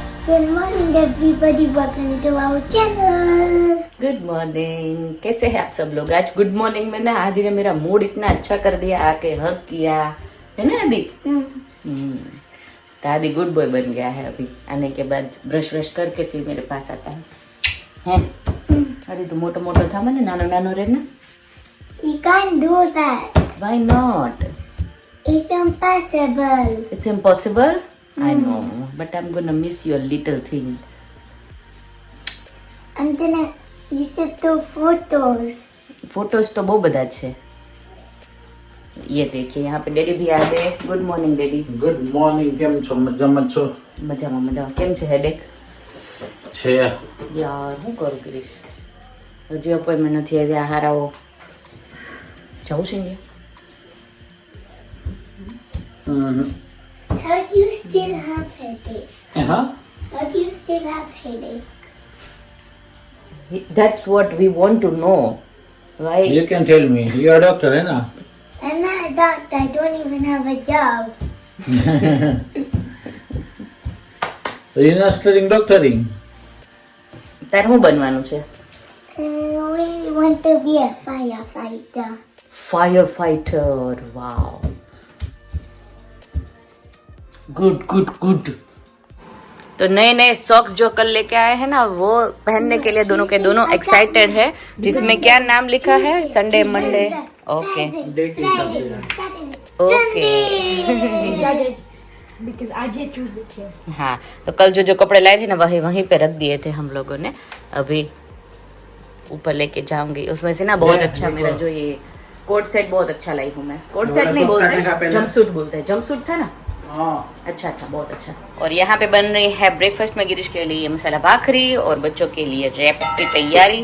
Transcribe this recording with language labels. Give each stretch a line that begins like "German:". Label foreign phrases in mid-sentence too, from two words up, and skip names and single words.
English: Good morning, everybody. Welcome to our channel. Good morning.
Hindi: कैसे हैं आप सब लोग? आज
English: good morning
Hindi: में ना आदि ने मेरा मूड इतना अच्छा कर दिया, आके हक किया है ना आदि. तो आदि
English: good boy
Hindi: बन गया है. अभी आने के बाद ब्रश व्रश करके फिर मेरे पास आता है. अरे तो मोटो मोटो था मैंने नानो नानो रे ना.
English: You can't do that. Why not? It's impossible. It's impossible. I know, but I'm gonna miss your little thing. I'm gonna. You should do photos.
Hindi: फोटोज तो बहुत बड़ा है. ये देखिए यहाँ पे डैडी भी आ गए.
English: Good morning daddy. Good morning.
Gujarati: કેમ છો? મજામાં છો? મજામાં મજામાં. કેમ છે હેડેક? છે યાર હું કરું કરીશ. હજી અપોઇન્ટમેન્ટ નથી આવ્યા. હારાઓ જવું છે ને.
English: How do you still have headache?
Gujarati: હા
English: How do you still have headache? That's what we want to know. Why? You can tell me. You are doctor
Hindi: है ना?
English: I'm not a doctor. I don't even have a job. You are studying doctoring.
Gujarati: તારે શું બનવાનું છે?
English: We want to be a firefighter. Fire fighter. Wow, good good good.
Hindi: तो नए नए सॉक्स जो कल लेके आए हैं ना, वो पहनने के लिए दोनों के दोनों एक्साइटेड है. जिसमें क्या नाम लिखा है?
English: Sunday Monday.
Hindi: ओके डे के हिसाब से ओके.
English: Because I did choose the chair.
Hindi: हाँ, तो कल जो जो कपड़े लाए थे ना वही वहीं पे रख दिए थे हम लोगों ने. अभी ऊपर लेके जाऊंगी. उसमें से ना बहुत अच्छा मेरा जो ये
English: coat set
Hindi: बहुत अच्छा लाई हूँ मैं.
English: coat set
Hindi: नहीं बोलते, जंपसूट बोलते हैं. जंपसूट था ना.
Gujarati: હા
Hindi: अच्छा अच्छा, बहुत अच्छा. और यहाँ पे बन रही है ब्रेकफास्ट में गिरीश के लिए मसाला भाखरी और बच्चों के लिए रैप की तैयारी.